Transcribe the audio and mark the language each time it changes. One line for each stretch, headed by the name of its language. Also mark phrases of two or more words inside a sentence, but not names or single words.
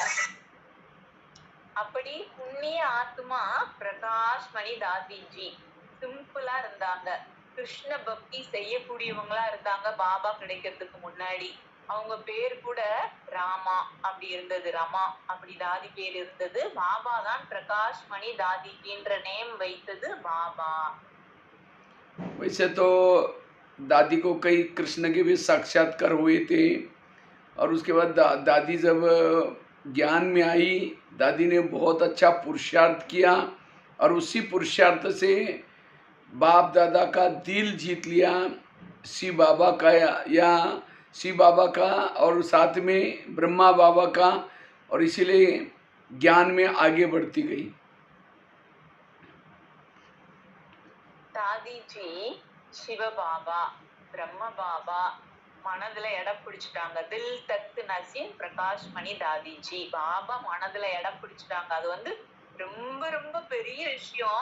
Tamil: அப்படி புண்ணிய ஆத்மா பிரகாஷ் மணி தாதிஜி சிம்பிளா இருந்தாங்க. கிருஷ்ண பக்தி செய்யக்கூடியவங்களா இருந்தாங்க. பாபா கிடைக்கிறதுக்கு முன்னாடி அவங்க பேர் கூட ராமா அப்படி இருந்தது. ரமா அப்படி தாதி பேர் இருந்தது. பாபா தான் பிரகாஷ் மணி தாதிஜின்ற நேம் வைத்தது பாபா.
Hindi: वैसे तो दादी को कई कृष्ण के भी साक्षात्कार हुए थे और उसके बाद दादी जब ज्ञान में आई, दादी ने बहुत अच्छा पुरुषार्थ किया और उसी पुरुषार्थ से बाप दादा का दिल जीत लिया, शिव बाबा का या शिव बाबा का और साथ में ब्रह्मा बाबा का, और इसीलिए ज्ञान में आगे बढ़ती गई।
Tamil: தாதிஜி சிவபாபா பிரம்ம பாபா மனதுல இடம் பிடிச்சிட்டாங்க.
Hindi: दिल तक
Tamil: நசீம் பிரகாஷ் மணி தாதிஜி பாபா மனதுல இடம் பிடிச்சிட்டாங்க. அது வந்து ரொம்ப ரொம்ப பெரிய விஷயம்.